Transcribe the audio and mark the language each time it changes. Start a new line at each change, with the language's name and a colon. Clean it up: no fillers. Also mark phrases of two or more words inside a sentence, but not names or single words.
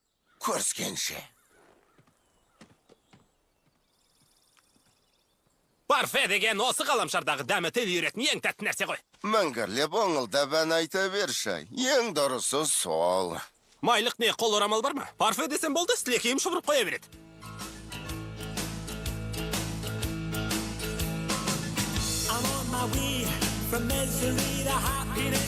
Kazakh: Көріскенше. Парфе деген осы ғаламшардағы дәмі тіл үйретін ең тәтті нәрсе ғой. Мәңгірлеп оңылда бән айта берші. Ең дұрысы сол. Майлық не, қол орамал бар ма? Парфе десем болды, сілекейім шұбырып қоя береді.
English: I'm on my way from misery to happiness.